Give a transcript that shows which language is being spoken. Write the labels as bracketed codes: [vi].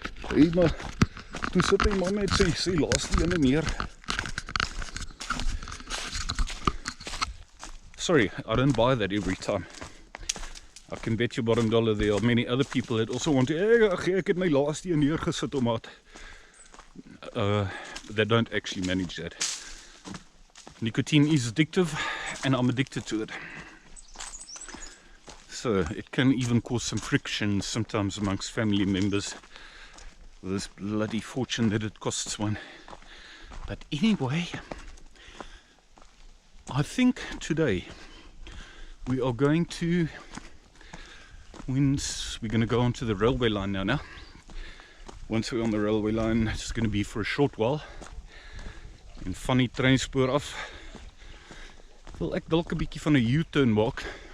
[af] Toe sit hy maar met sy laaste ene neer. [en] Sorry, I don't buy that every time. I can bet your bottom dollar there are many other people that also want to, ek het my laaste een neergesit omdat they don't actually manage that. Nicotine is addictive, and I'm addicted to it. So it can even cause some friction sometimes amongst family members for this bloody fortune that it costs one. But anyway, I think today we are going to, we're going to go onto the railway line now. Once we're on the railway line, it's going to be for a short while. [af] En van die treinspoor af wil ek dalk 'n bietjie van 'n U-turn maak.